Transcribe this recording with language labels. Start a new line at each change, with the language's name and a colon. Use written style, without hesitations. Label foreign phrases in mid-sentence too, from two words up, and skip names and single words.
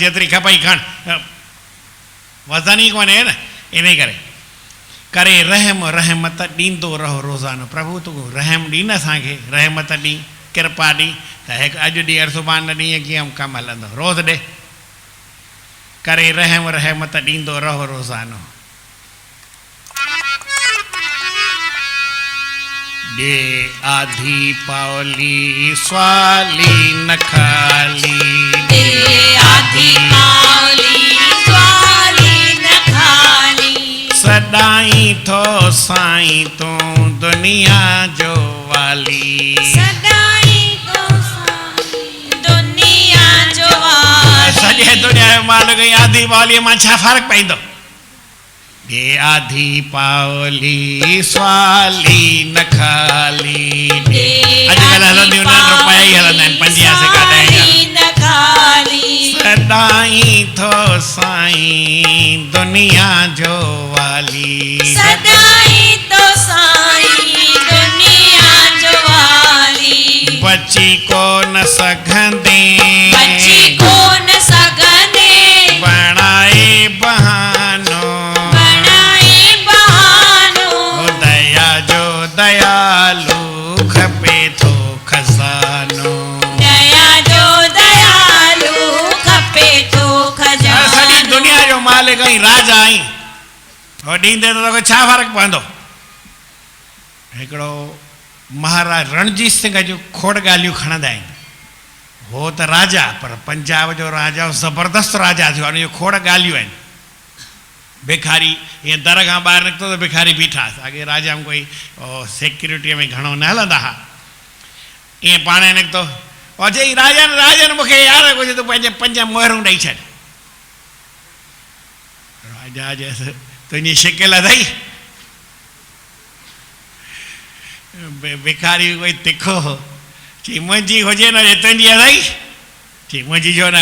Sindhi: जेतिरी खपई खण वज़न ई कोन्हे न इन करे करे रहम रहमत ॾींदो रहो रोज़ानो प्रभु तूं रहम ॾी न असांखे रहमत ॾी कृपा ॾी त हिकु अॼु ॾींहुं सुभाणे ॾींहुं कीअं कमु हलंदो रोज़ ॾे करे रहम रहमत ॾींदो रहो रोज़ानो ॾे आधी पावली स्वाली न खाली दे आधी पावली स्वाली न खाली सदाई थो साईं तूं दुनिया जो वाली सदाई तो साईं दुनिया जो वाली सॼे दुनिया जो मालिक ऐं आधी पावलीअ मां छा फ़र्क़ु पवंदो ॾे आधी पावली स्वाली न खाली अॼुकल्ह हलंदियूं न रुपया ई हलंदा आहिनि 50 सिका 10 न खाली सदाई थो साईं दुनिया जो वाली सदाई तो साईं दुनिया जो वाली बची कोन सघंदे बची कोन सघंदे बणाए बहानो बणाए बहानो दया जो दयालु खपे थो खज़ानो दया जो दयालु खपे थो खजानो सॼी दुनिया जो मालिक ऐं राजा आई हो ॾींदे त तोखे छा फ़र्क़ु पवंदो हिकिड़ो महाराज रणजीत सिंह जूं खोड़ ॻाल्हियूं खणंदा आहिनि हो त राजा पर पंजाब जो राजा ज़बरदस्त राजा थियो आहे हुनजो खोड़ ॻाल्हियूं आहिनि भिखारी ईअं दर खां ॿाहिरि निकितो त भिखारी बीठा अॻे राजा में कोई सिक्योरिटीअ में घणो न हलंदा हुआ ईअं पाणे निकितो और चई राजन मूंखे यार कुझु तूं पंहिंजे 5 मोहरूं ॾेई छॾ राजा चयसि तुंहिंजी शिकिल अथई भिखारी कोई तिखो हो चई मुंहिंजी हुजे न तुंहिंजी अथई चई मुंहिंजी जो न मां